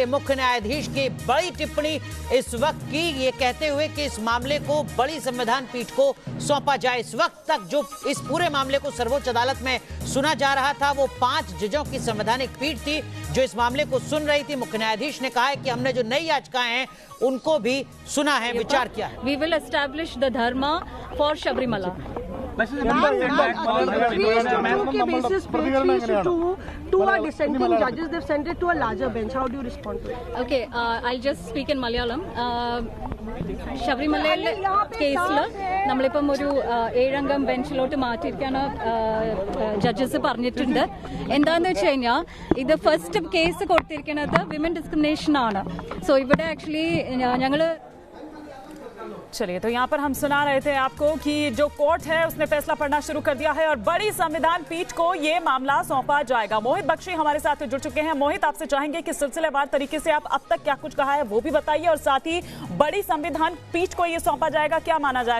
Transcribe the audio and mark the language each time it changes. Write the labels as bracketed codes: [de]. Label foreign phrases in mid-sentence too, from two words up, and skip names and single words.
[hi] मुख्य न्यायाधीश की बड़ी टिप्पणी इस वक्त की, ये कहते हुए कि इस मामले को बड़ी संविधान पीठ को सौंपा जाए। इस वक्त तक जो इस पूरे मामले को सर्वोच्च अदालत में सुना जा रहा था वो 5 जजों की संवैधानिक पीठ थी जो इस मामले को सुन रही थी। मुख्य न्यायाधीश ने कहा है कि हमने जो नई याचिकाएं हैं उनको भी सुना है, विचार किया है। [en] We will establish the dharma for Sabrimala. Two are dissenting judges. They've sent it to a larger bench. How do you respond to it? Okay, I'll just speak in Malayalam. [ml] ശബരിമലയിലെ കേസിൽ നമ്മളിപ്പം ഒരു 7-അംഗം ബെഞ്ചിലോട്ട് മാറ്റിയിരിക്കാണ് ജഡ്ജസ് പറഞ്ഞിട്ടുണ്ട്. എന്താന്ന് വെച്ച് കഴിഞ്ഞാൽ ഇത് [en] first case [ml] കൊടുത്തിരിക്കുന്നത് [en] women discrimination [ml] ആണ്. സോ ഇവിടെ ആക്ച്വലി ഞങ്ങള് [hi] चलिए, तो यहाँ पर हम सुना रहे थे आपको कि जो कोर्ट है उसने फैसला पढ़ना शुरू कर दिया है और बड़ी संविधान पीठ को ये मामला सौंपा जाएगा। मोहित बख्शी हमारे साथ जुड़ चुके हैं। मोहित, आपसे चाहेंगे कि सिलसिलेवार तरीके से आप अब तक क्या कुछ कहा है वो भी बताइए और साथ ही बड़ी संविधान पीठ को ये सौंपा जाएगा, क्या माना जाए?